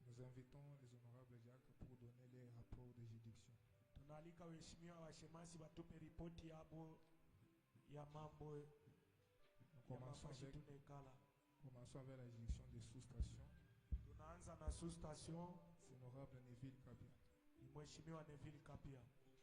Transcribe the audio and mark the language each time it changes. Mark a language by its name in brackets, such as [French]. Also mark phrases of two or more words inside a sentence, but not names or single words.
[French] invitons les honorables diacres pour donner les rapports de juridiction. [Swahili] Tunaalika waheshimiwa washemasi watupe ripoti yabo ya mambo [French] Nous [Swahili] ya mafasi tunekala. [French] commençons avec la juridiction des sous-stations. [Swahili] Tunaanza na sous-station. [French] C'est l'honorable Neville Kabia. [Swahili] Ni Mheshimiwa Neville Kapia.